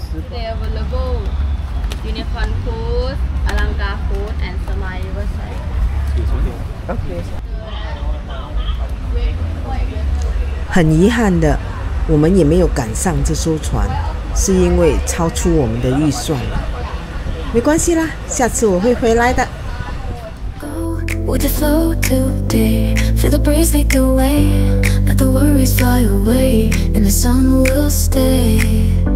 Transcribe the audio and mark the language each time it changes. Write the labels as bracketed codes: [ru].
[en] They available unicorn food, Alanga food, and Samai Riverside. Okay. [zh] 很遗憾的，我们也没有赶上这艘船，是因为超出我们的预算了。没关系啦，下次我会回来的。 [en] With the flow today, feel the breeze take away, let the worries fly away, and the sun will stay.